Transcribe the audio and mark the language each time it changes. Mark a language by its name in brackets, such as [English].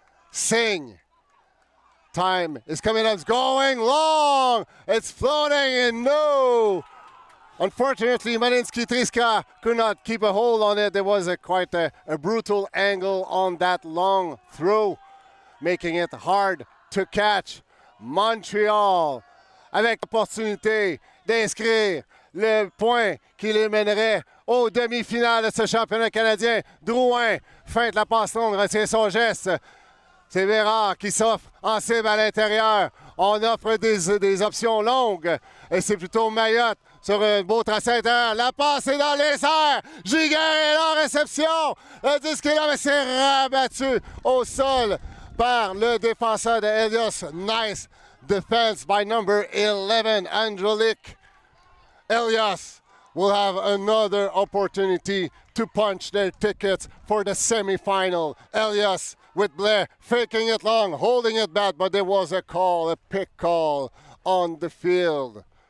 [English] Singh, time is coming up, it's going long, it's floating and no. Unfortunately, Medinsky Triska could not keep a hold on it. There was quite a brutal angle on that long throw, making it hard to catch. [French] Montreal avec l'opportunité d'inscrire le point qui les mènerait aux demi-finales de ce championnat canadien. Drouin feinte la passe longue, retient son geste. C'est Bérard qui s'offre en cible à l'intérieur. On offre des options longues et c'est plutôt Mayotte sur un beau tracé intérieur. La passe est dans les airs. Giguère est en réception. Le disque est là, mais c'est rabattu au sol par le défenseur de Helios. [English] Nice defense by number 11, Angelique. Helios will have another opportunity to punch their tickets for the semifinal. Helios with Blair faking it long, holding it back, but there was a call, a pick call on the field.